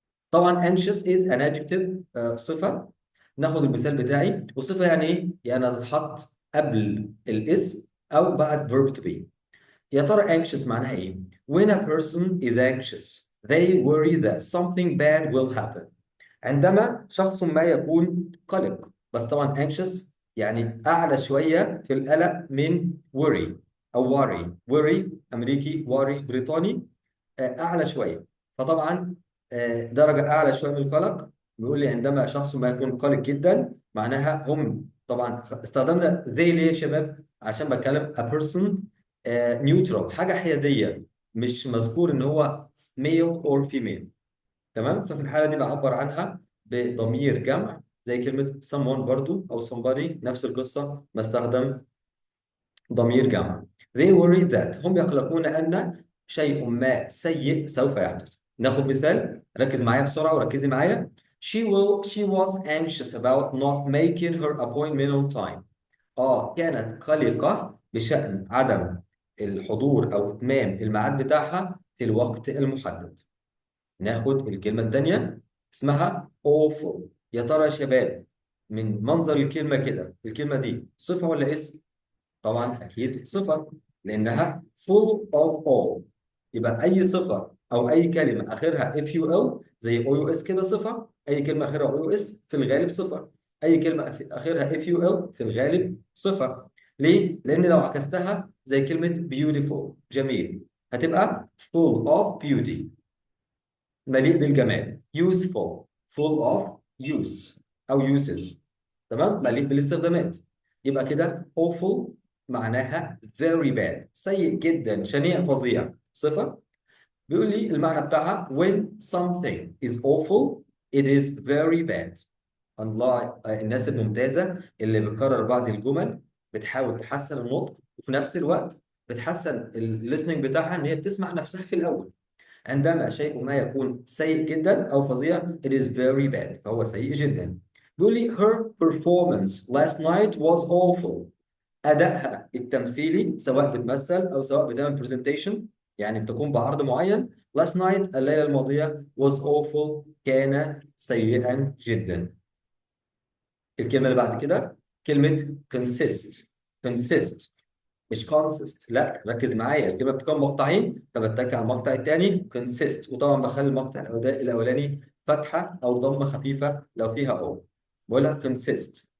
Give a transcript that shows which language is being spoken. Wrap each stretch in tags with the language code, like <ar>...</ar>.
<en>طبعا anxious is an adjective، صفة.</en> <ar>ناخد المثال بتاعي. وصفة يعني ايه؟ يعني هتتحط قبل الاسم او بعد verb to be. يا ترى</ar> <en>anxious</en> <ar>معناها ايه؟</ar> <en>When a person is anxious they worry that something bad will happen.</en> <ar>عندما شخص ما يكون قلق. بس طبعا anxious يعني اعلى شوية في القلق من worry او worry. worry امريكي، worry بريطاني، اعلى شويه. فطبعا درجه اعلى شويه من القلق. بيقول لي عندما شخص ما يكون قلق جدا، معناها هم. طبعا استخدمنا they ليه يا شباب؟ عشان بتكلم</ar> <en>a person neutral،</en> <ar>حاجه حياديه، مش مذكور ان هو</ar> <en>male or female.</en> <ar>تمام. ففي الحاله دي بعبر عنها بضمير جمع، زي كلمه someone برضو او somebody، نفس القصه بستخدم ضمير جمع.</ar> <en>They worry that،</en> <ar>هم يقلقون أن شيء ما سيء سوف يحدث. ناخد مثال، ركز معايا بسرعة وركزي معايا.</ar> <en>She was anxious about not making her appointment on time.</en> <ar>كانت قلقة بشأن عدم الحضور أو إتمام الميعاد بتاعها في الوقت المحدد. ناخد الكلمة الثانية، اسمها awful. يا ترى يا شباب، من منظر الكلمة كده، الكلمة دي صفة ولا اسم؟ طبعا اكيد صفه، لانها</ar> <en>full of all.</en> <ar>يبقى اي صفه او اي كلمه اخرها if you will زي او يو اس كده صفه. اي كلمه اخرها او يو اس في الغالب صفه. اي كلمه اخرها if you will في الغالب صفه. ليه؟ لان لو عكستها زي كلمه beautiful جميل، هتبقى</ar> <en>full of beauty</en> <ar>مليء بالجمال. useful</ar> <en>full of use</en> <ar>او uses، تمام، مليء بالاستخدامات. يبقى كده awful معناها</ar> <en>very bad،</en> <ar>سيء جدا، شنيع، فظيع، صفة. بيقول لي المعنى بتاعها</ar> <en>when something is awful it is very bad.</en> <ar>الله، الناس الممتازة اللي بتكرر بعض الجمل، بتحاول تحسن النطق وفي نفس الوقت بتحسن الليسننج بتاعها، ان هي بتسمع نفسها في الاول. عندما شيء ما يكون سيء جدا أو فظيع</ar> <en>it is very bad،</en> <ar>فهو سيء جدا. بيقول لي</ar> <en>her performance last night was awful.</en> <ar>أدائها التمثيلي، سواء بتمثل أو سواء بتعمل presentation، يعني بتقوم بعرض معين.</ar> <en>last night</en> <ar>الليلة الماضية</ar> <en>was awful</en> <ar>كان سيئا جدا. الكلمة اللي بعد كده كلمة consist. consist مش consist، لا ركز معايا، الكلمه بتكون مقطعين فبتك على المقطع الثاني consist، وطبعا بخلي المقطع الاولاني فتحه او ضمه خفيفه لو فيها او. بقولها consist.</ar>